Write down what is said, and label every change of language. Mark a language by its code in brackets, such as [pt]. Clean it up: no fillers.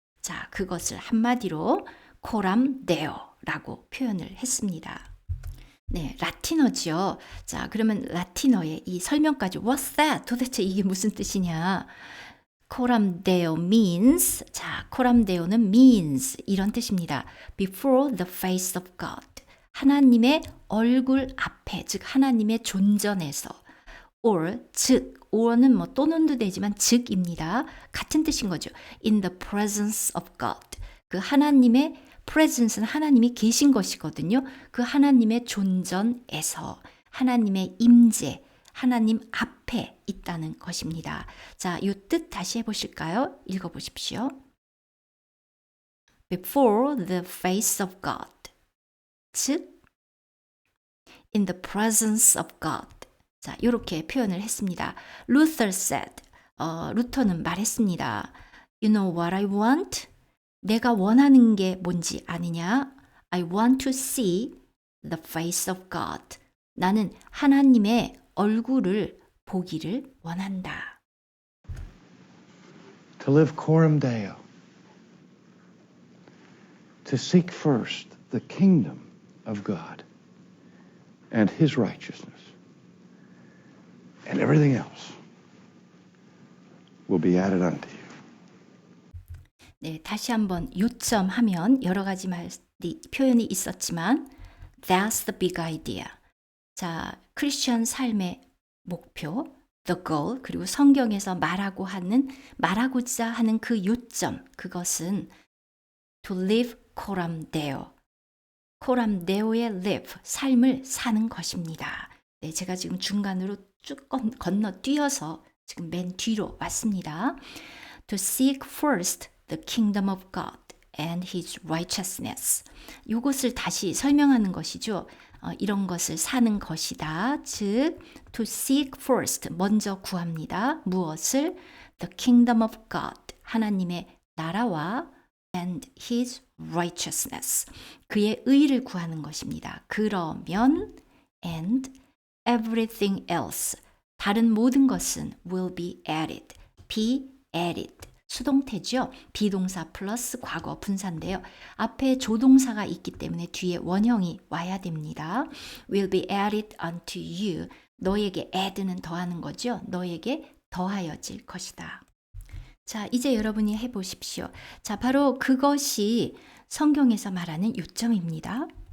[ko] 자, 그것을 한마디로 coram Deo라고 표현을 했습니다. 네, 라틴어죠. 자, 그러면 라틴어의 이 설명까지 [en] What's that? [ko] 도대체 이게 무슨 뜻이냐? coram Deo means, 자, coram Deo는 means 이런 뜻입니다. [en] Before the face of God. [ko] 하나님의 얼굴 앞에, 즉 하나님의 존전에서 or, 즉, or는 뭐 또는도 되지만 즉입니다. 같은 뜻인 거죠. [en] In the presence of God. [ko] 그 하나님의 presence는 하나님이 계신 것이거든요. 그 하나님의 존전에서 하나님의 임재, 하나님 앞에 있다는 것입니다. 자, 이 뜻 다시 해보실까요? 읽어보십시오. [en] Before the face of God. 즉, in the presence of God. [ko] 자, 이렇게 표현을 했습니다. [en] Luther said, [ko] 루터는 말했습니다. [en] You know what I want? [ko] 내가 원하는 게 뭔지 아느냐? [en] I want to see the face of God. [ko] 나는 하나님의 얼굴을 보기를 원한다. [en] To live coram Deo. To seek first the kingdom of God and His righteousness. And everything else will be added unto you. [ko] 네, 다시 한번 요점하면 여러 가지 표현이 있었지만 [en] That's the big idea. [ko] 자, 크리스천 삶의 목표, the goal, 그리고 성경에서 말하고자 하는 그 요점, 그것은 [en] to live coram Deo. [ko] coram Deo의 live, 삶을 사는 것입니다. 네, 제가 지금 중간으로 쭉 건너뛰어서 지금 맨 뒤로 왔습니다. [en] To seek first the kingdom of God and His righteousness. [ko] 이것을 다시 설명하는 것이죠. 이런 것을 사는 것이다. 즉, [en] to seek first, [ko] 먼저 구합니다. 무엇을? [en] The kingdom of God, [ko] 하나님의 나라와 [en] and His righteousness, [ko] 그의 의를 구하는 것입니다. [en] 그러면 and everything else, [ko] 다른 모든 것은 [en] will be added, be added. [ko] 수동태죠. 비동사 플러스 과거 분사인데요. 앞에 조동사가 있기 때문에 뒤에 원형이 와야 됩니다. [en] will be added unto you. [ko] 너에게 add는 더하는 거죠. 너에게 더하여질 것이다. 자, 이제 여러분이 해보십시오. 자, 바로 그것이 성경에서 말하는 요점입니다.